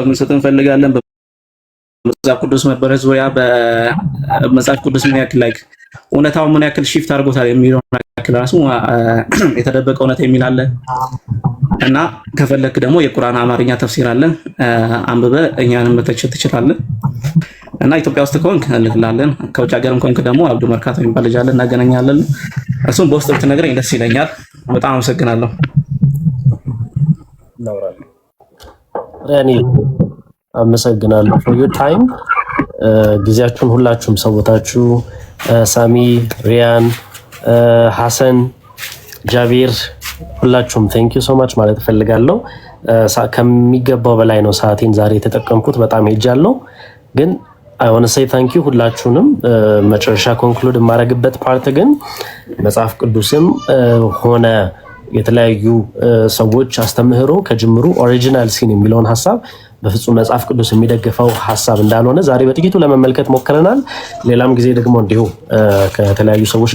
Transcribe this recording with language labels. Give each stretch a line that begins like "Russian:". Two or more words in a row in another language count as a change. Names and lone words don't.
Amharic: እንሰጥ እንፈልጋለን። በመጽሐፍ ቅዱስ መበረዝ ዙሪያ በመጽሐፍ ቅዱስ ምን ያክል ላይክ እውነታው ምን ያክል ሺፍት አድርጎታል የሚለው ያክል ራሱ የተደበቀ እውነት የሚል አለ። እና ከፈለክ ደግሞ የቁርአን አማርኛ ተፍሲር አለ አንብበ እኛንም መተቸት ትችላለህ። እና ኢትዮጵያ ውስጥ ከሆንክ እንልክላለን። ከውጭ ሀገርም ከሆንክ ደግሞ አብዱ መርካቶ የሚባል ልጅ አለ እናገናኛለን። እሱም በውስጥ ብትነግረኝ ደስ ይለኛል። በጣም አመሰግናለሁ። ረኒ አመሰግናለሁ
English: for your time
Amharic: ጊዜያችሁን ሁላችሁም ሰውታችሁ ሳሚ፣ ሪያን፣ ሐሰን፣ ጃቢር ሁላችሁም
English: thank you so much
Amharic: ማለት እፈልጋለሁ። ከሚገባው በላይ ነው ሰዓቴን ዛሬ የተጠቀምኩት። በጣም ሄጃለሁ ግን
English: I want to say thank you
Amharic: ሁላችሁንም። መጨረሻ ኮንክሉድ የማደርግበት ፓርት ግን መጽሐፍ ቅዱስም ሆነ የተለያዩ ሰዎች አስተምህሮ ከጅምሩ
English: original sin
Amharic: የሚለውን ሐሳብ በፍጹም መጽሐፍ ቅዱስ የሚደግፈው ሐሳብ እንዳልሆነ ዛሬ በጥቂቱ ለመመልከት ሞክረናል። ሌላም ጊዜ ደግሞ እንዲሁ ከተለያዩ ሰዎች